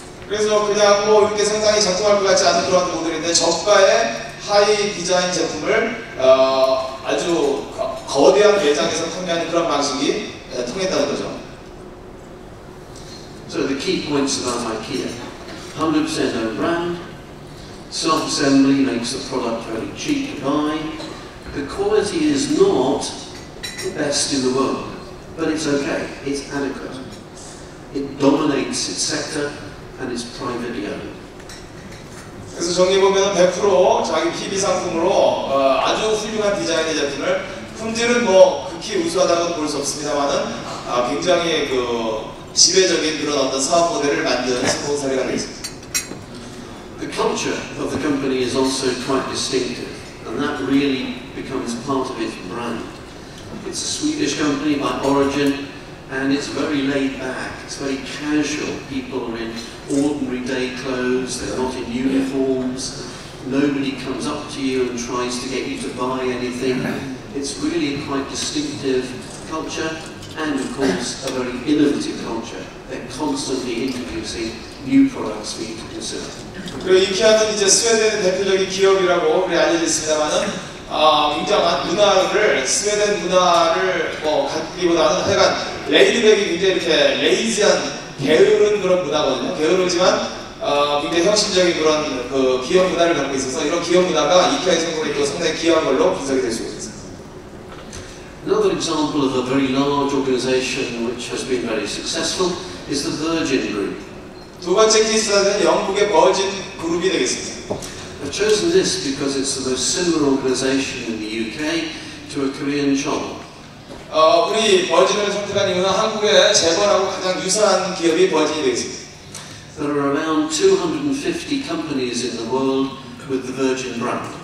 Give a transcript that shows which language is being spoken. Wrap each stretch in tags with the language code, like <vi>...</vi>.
<ko>그래서 그냥 뭐 이렇게 상당히 작동할 것 같지 않은 그런 모델인데 저가의 하이 디자인 제품을 아주 거대한 매장에서 판매하는 그런 방식이 통했다는 거죠.</ko> <en>So the key points about IKEA: 100% own brand, self-assembly makes the product very cheap to buy. The quality is not the best in the world, but it's okay. It's adequate. It dominates its sector. And it's privately owned.</en> <ko>그래서 정리해 보면은 100% 자기 PB 상품으로 아주 훌륭한 디자인의 제품을 품질은 뭐 극히 우수하다고 볼 수 없습니다만은 굉장히 지배적인 그런 어떤 사업 모델을 만든 성공 사례가 되겠습니다.</ko> <en>The culture of the company is also quite distinctive, and that really becomes part of its brand. It's a Swedish company by origin. And it's very laid back, it's very casual. People are in ordinary day clothes, they're not in uniforms. Nobody comes up to you and tries to get you to buy anything. It's really a quite distinctive culture, and of course a very innovative culture. They're constantly introducing new products for you to consider.</en> <ko>그리고 이케아는 이제 스웨덴의 대표적인 기업이라고 우리 알려져 있습니다만은 굉장한 문화를 스웨덴 문화를 갖기보다는 하여간 레이드백이 굉장히 이렇게 레이지한 게으른 그런 문화거든요. 게으르지만 굉장히 혁신적인 그런 기업 문화를 갖고 있어서 이런 기업 문화가 이케아의 성공에 또 상당히 기여한 걸로 분석이 될 수 있습니다.</ko> <en>Another example of a very large organization which has been very successful is the Virgin Group.</en> <ko>두 번째 케이스는 영국의 버진 그룹이 되겠습니다.</ko> <en>I've chosen this because it's the most similar organization in the UK to a Korean Chol.</en> <ko>우리 버진을 선택한 이유는 한국의 재벌하고 가장 유사한 기업이 버진이 되겠습니다.</ko> <en>There are around 250 companies in the world with the Virgin brand.</en>